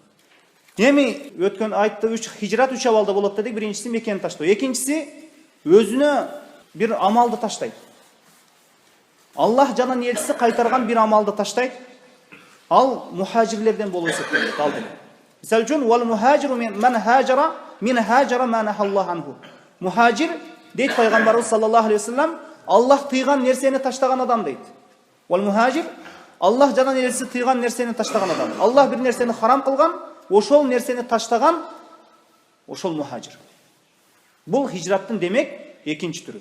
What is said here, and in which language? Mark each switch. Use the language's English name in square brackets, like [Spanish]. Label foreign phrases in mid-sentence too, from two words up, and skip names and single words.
[Kyrgyz] Эми өткөн айтты, хижрат 3 абалда болот дедик. Биринчиси мекени таштоо, экинчиси өзүнө бир амалды таштайт. Аллах жанын элчиси кайтарган бир амалды таштайт. Ал мухажирлерден болуп эсептелет. Ал деле. Мисалы үчүн, [Arabic] والمهاجر من هجر ما نهى الله عنه. [Kyrgyz] Мухажир дейт пайгамбарыбыз [Arabic] صلى الله عليه وسلم, [Kyrgyz] Аллах тыйган нерсени таштаган адам дейт. [Arabic] والمهاجر, [Kyrgyz] Аллах жанын элчиси тыйган нерсени таштаган адам. Аллах бир нерсени харам кылган, ошол нерсени таштаган, ошол мухажир. Бул хижраттын демек экинчи түрү.